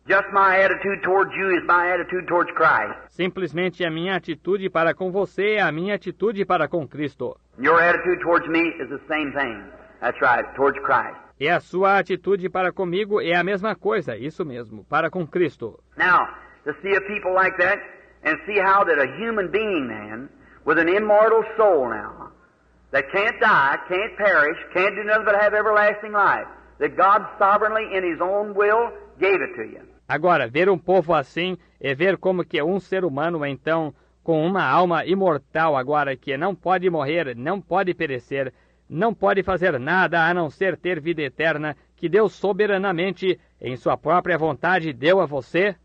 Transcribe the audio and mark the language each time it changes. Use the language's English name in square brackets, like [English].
[English] Just my attitude towards you is my attitude towards Christ. [Portuguese] Simplesmente a minha atitude para com você é a minha atitude para com Cristo. [English] Your attitude towards me is the same thing. That's right, towards Christ. [Portuguese] E a sua atitude para comigo é a mesma coisa, isso mesmo, para com Cristo. [English] Now, to see a people like that, and see how that a human being, man, with an immortal soul now, that can't die, can't perish, can't do nothing but have everlasting life, that God sovereignly in His own will gave it to you. [Portuguese] Agora, ver um povo assim é ver como que um ser humano, então, com uma alma imortal agora, que não pode morrer, não pode perecer, não pode fazer nada a não ser ter vida eterna, que Deus soberanamente, em sua própria vontade, deu a você.